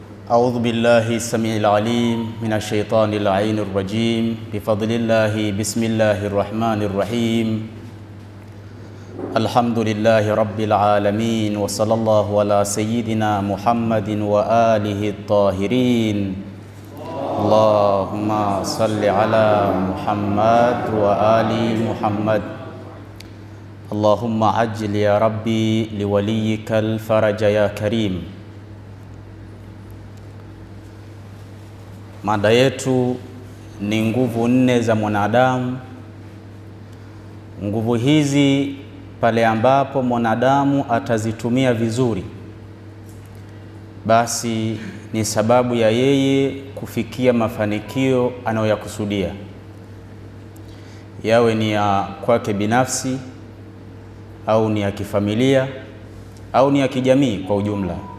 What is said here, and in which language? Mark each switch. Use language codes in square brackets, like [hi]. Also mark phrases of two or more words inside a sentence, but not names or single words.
[ar] أعوذ بالله السميع العليم من الشيطان اللعين الرجيم بفضل الله بسم الله الرحمن الرحيم الحمد لله رب العالمين وصلى الله على سيدنا محمد وآله الطاهرين اللهم صل على محمد وآل محمد اللهم عجل يا ربي لوليك الفرج يا كريم. [sw] Mada yetu ni nguvu nne za mwanadamu. Nguvu hizi pale ambapo mwanadamu atazitumia vizuri, basi ni sababu ya yeye kufikia mafanikio anayoyakusudia, yawe ni ya kwake binafsi au ni ya kifamilia au ni ya kijamii kwa ujumla.